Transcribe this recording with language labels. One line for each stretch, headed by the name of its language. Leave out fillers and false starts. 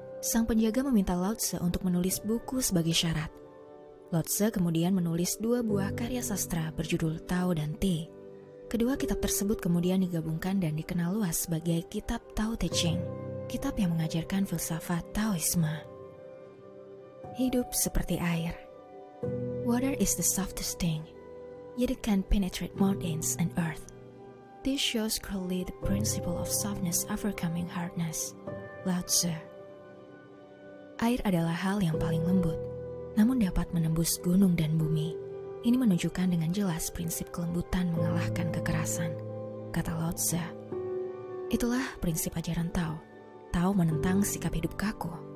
Indonesian: Sang penjaga meminta Lao Tzu untuk menulis buku sebagai syarat. Lao Tzu kemudian menulis 2 buah karya sastra berjudul Tao dan Te. Kedua kitab tersebut kemudian digabungkan dan dikenal luas sebagai kitab Tao Te Ching, kitab yang mengajarkan filsafat Taoisme. Hidup seperti air.
English: Water is the softest thing, yet it can penetrate mountains and earth. This shows clearly the principle of softness overcoming hardness. Lao Tzu.
Indonesian: Air adalah hal yang paling lembut, namun dapat menembus gunung dan bumi. Ini menunjukkan dengan jelas prinsip kelembutan mengalahkan kekerasan, kata Lao Tzu. Itulah prinsip ajaran Tao. Tao menentang sikap hidup kaku.